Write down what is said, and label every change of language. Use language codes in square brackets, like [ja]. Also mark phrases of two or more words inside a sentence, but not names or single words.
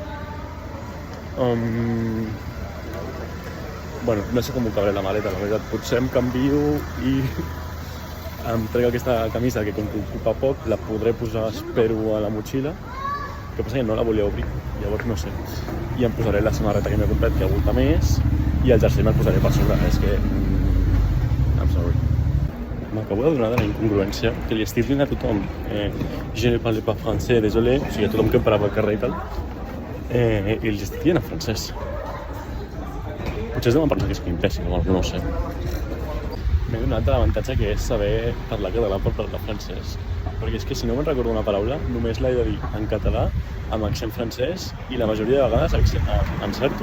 [ca] Bueno, no sé com ho cabré la maleta, la veritat. Potser em canvio i em trec aquesta camisa que com que ocupa poc, la podré posar, espero, a la motxilla. El que passa que no la volia obrir, llavors no sé. I em posaré la samarreta que m'he comprat, que aguanta més, i el jersei me'l posaré per sobre. És que... [en] I'm sorry. [ca] M'acabo de donar de la incongruència que li estic dient a tothom. [fr] Je ne parle pas français, désolé. [ca] O sigui, a tothom que em parava al carrer i tal. I li estic dient en francès. Potser es deuen pensar que és que imbècil o alguna, no ho sé. M'he donat de l'avantatge que és saber parlar català per parlar francès. Perquè és que si no me'n recordo una paraula, només l'he de dir en català, amb accent francès, i la majoria de vegades encerto.